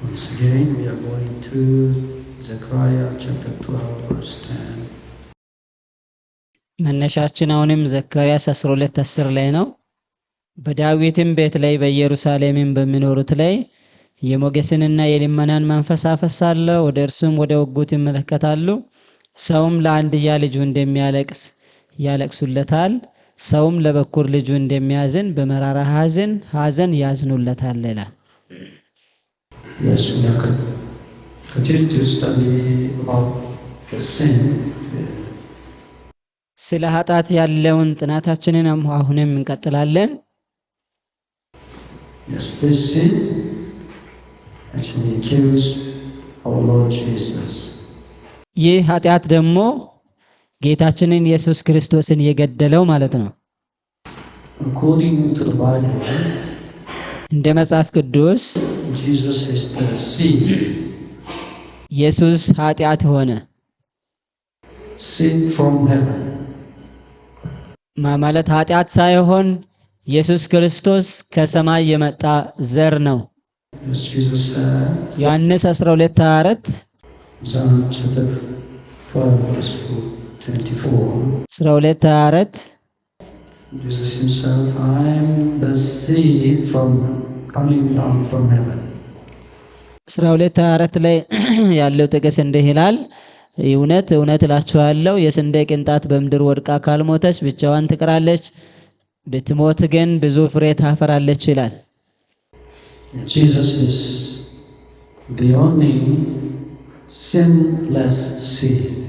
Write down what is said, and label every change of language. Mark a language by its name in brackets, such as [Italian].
[English] Once again, we are going to Zechariah chapter 12, verse 10. [Amharic] መነሻችን አሁንም ዘካርያስ 12:10 ላይ ነው። በዳዊትም ቤት ላይ በኢየሩሳሌምም በሚኖሩት ላይ የሞገስንና የልመናን መንፈስ አፈሳለሁ፣ ወደ እርሱም ወደ ወጉት ይመለከታሉ። ሰውም ለአንድያ ልጁ እንደሚያለቅስ ያለቅሱለታል፣ ሰውም ለበኩር ልጁ እንደሚያዝን በመራራ ሐዘን ያዝኑለታል ይላል። [English] Yes, we are continuing to study about the sin. [Amharic] ስለ ኃጢአት ያለውን ጥናታችንን አሁንም እንቀጥላለን። [English] Yes, this sin actually kills our Lord Jesus. [Amharic] ይህ ኃጢአት ደግሞ ጌታችንን ኢየሱስ ክርስቶስን የገደለው ማለት ነው። [English] According to the Bible, [Amharic] እንደ መጽሐፍ ቅዱስ [English] Jesus is the sin. [Amharic] ኢየሱስ ኃጢአት ሆነ። [English] Sin from heaven. [Amharic] ማለት ኃጢአት ሳይሆን ኢየሱስ ክርስቶስ ከሰማይ የመጣ ዘር ነው። [English] As Jesus said, [Amharic] ዮሐንስ 12:24 [English] John chapter 12, verse 24. [Amharic] 12:24 [English] Jesus himself, I am the seed from coming down from heaven. [Amharic] 12:24 ላይ ያለው ጥቅስ እንዲህ ይላል፣ እውነት እውነት እላችኋለሁ የስንዴ ቅንጣት በምድር ወድቃ ካልሞተች ብቻዋን ትቀራለች፣ ብትሞት ግን ብዙ ፍሬ ታፈራለች ይላል። [English] Jesus is the only sinless seed.